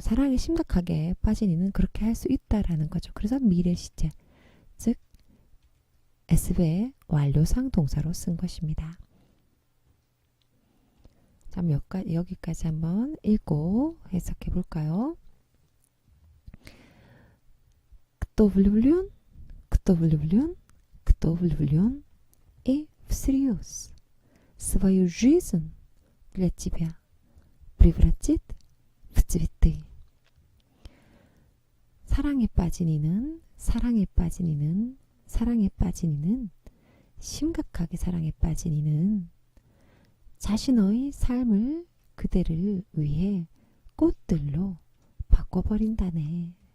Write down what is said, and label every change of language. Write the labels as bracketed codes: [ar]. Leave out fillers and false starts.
[ko] 사랑에 심각하게 빠진 이는 그렇게 할 수 있다라는 거죠. 그래서 미래 시제, 즉 SV의 완료상 동사로 쓴 것입니다. 자, 여기까지 한번 읽고 해석해 볼까요? [ru] Кто влюблен, кто влюблен, кто влюблен и всерьез свою жизнь для тебя превратит в цветы. [ko] 사랑에 빠진 이는, 사랑에 빠진 이는, 사랑에 빠진 이는, 심각하게 사랑에 빠진 이는 자신의 삶을 그대를 위해 꽃들로 바꿔버린다네.